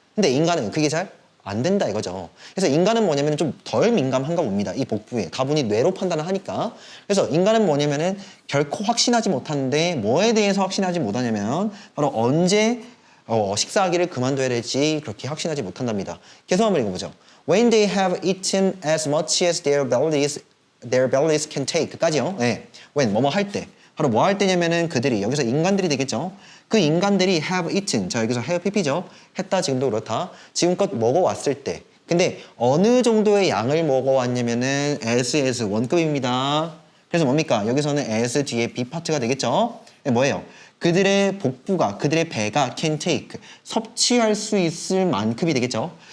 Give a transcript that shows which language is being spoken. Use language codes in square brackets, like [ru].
[ko] 근데 인간은 그게 잘 안 된다 이거죠. 그래서 인간은 뭐냐면 좀 덜 민감한가 봅니다. 이 복부에. 다분히 뇌로 판단을 하니까. 그래서 인간은 뭐냐면은 결코 확신하지 못하는데 뭐에 대해서 확신하지 못하냐면 바로 언제 식사하기를 그만둬야 될지 그렇게 확신하지 못한답니다. 계속 한번 읽어보죠. [en] When they have eaten as much as their bellies can take.까지요. [ko] 네. When 뭐뭐 할 때. 바로 뭐 할 때냐면은 그들이 여기서 인간들이 되겠죠. 그 인간들이 [en] have eaten. [ko] 자 여기서 have pp죠. 했다 지금도 그렇다. 지금껏 먹어왔을 때. 근데 어느 정도의 양을 먹어왔냐면은 as 원급입니다. 그래서 뭡니까? 여기서는 as 뒤에 be 파트가 되겠죠. 네, 뭐예요? 그들의 복부가, 그들의 배가 can take, 섭취할 수 있을 만큼이 되겠죠.